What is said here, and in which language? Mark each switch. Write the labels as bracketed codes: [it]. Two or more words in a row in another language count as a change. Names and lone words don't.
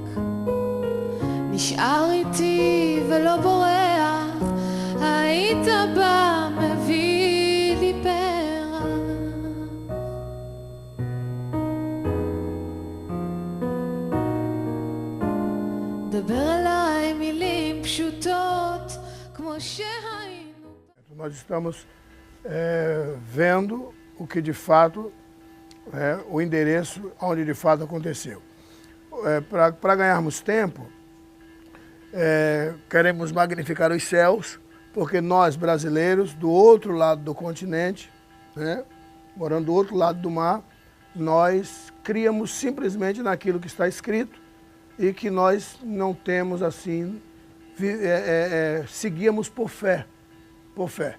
[he] נשאר איתי ולא בורח היית בא מביא לי פרח דבר אליי מילים פשוטות כמו שהיינו. [pt] Nós estamos vendo o que de fato o endereço onde de fato aconteceu. Para ganharmos tempo, queremos magnificar os céus, porque nós brasileiros, do outro lado do continente, morando do outro lado do mar, nós criamos simplesmente naquilo que está escrito e que nós não temos assim, seguíamos por fé, por fé.